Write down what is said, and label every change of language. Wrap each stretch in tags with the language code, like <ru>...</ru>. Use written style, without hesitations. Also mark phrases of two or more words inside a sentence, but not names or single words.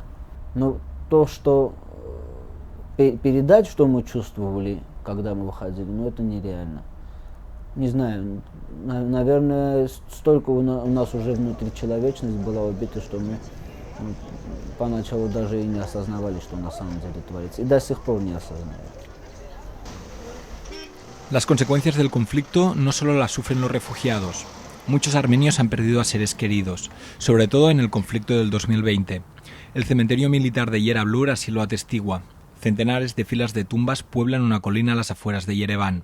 <ru>Но то, что передать, что мы чувствовали, когда мы выходили, ну это нереально. Не знаю, наверное, столько у нас уже внутри человечность была убита, что мы поначалу даже и не осознавали, что на самом деле творится. И до сих пор не осознаем.</ru> <es>Las consecuencias del conflicto no solo las sufren los refugiados. Muchos armenios han perdido a seres queridos, sobre todo en el conflicto del 2020. El cementerio militar de Yerablur así lo atestigua. Centenares de filas de tumbas pueblan una colina a las afueras de Yereván.</es>